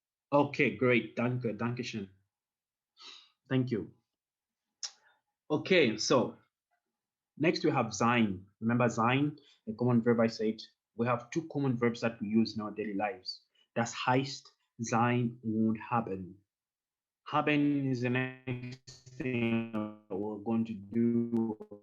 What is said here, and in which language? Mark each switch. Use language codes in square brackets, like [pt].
[en] Okay, great. [de] Danke, Dankeschön. [en] Thank you. Okay, so next we have sein. Remember sein, a common verb I said. We have two common verbs that we use in our daily lives. [de] Das heißt sein und haben. [en] Haben is the next thing we're going to do.